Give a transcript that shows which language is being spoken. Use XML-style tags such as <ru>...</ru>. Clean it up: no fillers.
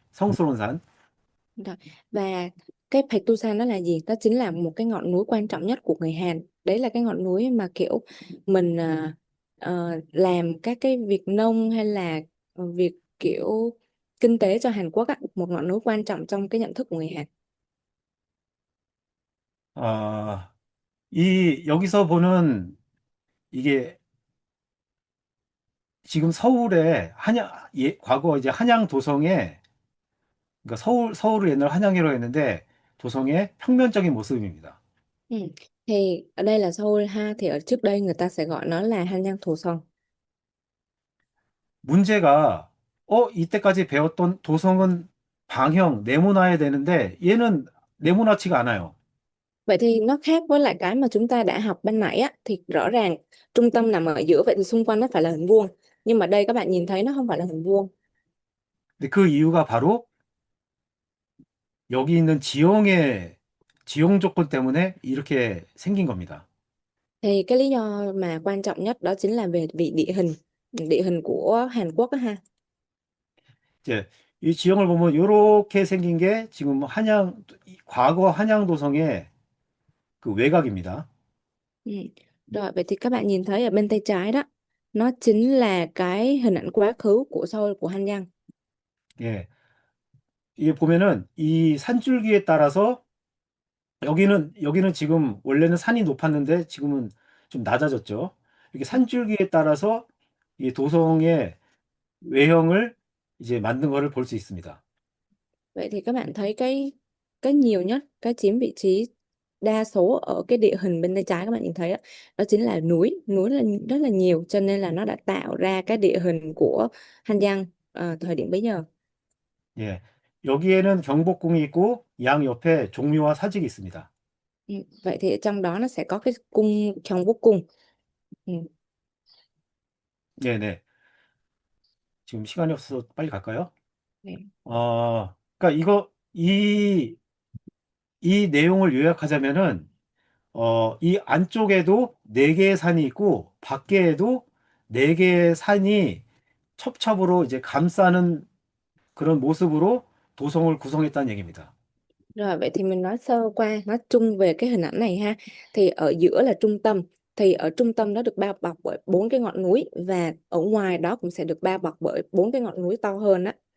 <ko>성스러운 산.</ko> <vi>Rồi. Và cái Paektusan đó là gì? Đó chính là một cái ngọn núi quan trọng nhất của người Hàn. Đấy là cái ngọn núi mà kiểu mình làm các cái việc nông hay là việc kiểu kinh tế cho Hàn Quốc á, một ngọn núi quan trọng trong cái nhận thức của người Hàn.</vi> <ko>아, 여기서 보는 이게 지금 서울의 과거 이제 한양 도성에, 그러니까 서울을 옛날 한양이라고 했는데, 도성의 평면적인 모습입니다. Ừ.</ko> <vi>Thì ở đây là Seoul ha, thì ở trước đây người ta sẽ gọi nó là Hanyang Doson.</vi> <ko>문제가, 이때까지 배웠던 도성은 방형, 네모나야 되는데, 얘는 네모나지가 않아요.</ko> <vi>Vậy thì nó khác với lại cái mà chúng ta đã học ban nãy á, thì rõ ràng trung tâm nằm ở giữa, vậy thì xung quanh nó phải là hình vuông. Nhưng mà đây các bạn nhìn thấy nó không phải là hình vuông.</vi> <ko>근데 그 이유가 바로 여기 있는 지형 조건 때문에 이렇게 생긴 겁니다.</ko> <vi>Thì cái lý do mà quan trọng nhất đó chính là về vị địa hình của Hàn Quốc á ha.</vi> <ko>이제 이 지형을 보면 이렇게 생긴 게 지금 과거 한양 도성의 그 외곽입니다. Ừ.</ko> <vi>Rồi vậy thì các bạn nhìn thấy ở bên tay trái đó, nó chính là cái hình ảnh quá khứ của Seoul, của Hanyang. 예.</vi> <ko>이게 보면은 이 산줄기에 따라서 여기는 지금 원래는 산이 높았는데 지금은 좀 낮아졌죠. 이렇게 산줄기에 따라서 이 도성의 외형을 이제 만든 거를 볼 수 있습니다.</ko> <vi>Vậy thì các bạn thấy cái nhiều nhất, cái chiếm vị trí đa số ở cái địa hình bên tay trái các bạn nhìn thấy đó, đó chính là núi là rất là nhiều, cho nên là nó đã tạo ra cái địa hình của Hanyang thời điểm bấy giờ. 예.</vi> <ko>여기에는 경복궁이 있고 양 옆에 종묘와 사직이 있습니다. Ừ.</ko> <vi>Vậy thì ở trong đó nó sẽ có cái cung Gyeongbok cung. Ừ.</vi> <ko>네네. 지금 시간이 없어서 빨리 갈까요? 네. 그러니까 이 내용을 요약하자면은, 이 안쪽에도 네 개의 산이 있고, 밖에도 네 개의 산이 첩첩으로 이제 감싸는 그런 모습으로 도성을 구성했다는 얘기입니다.</ko> <vi>Rồi vậy thì mình nói sơ qua, nói chung về cái hình ảnh này ha. Thì ở giữa là trung tâm, thì ở trung tâm đó được bao bọc bởi bốn cái ngọn núi, và ở ngoài đó cũng sẽ được bao bọc bởi bốn cái ngọn núi to hơn á.</vi>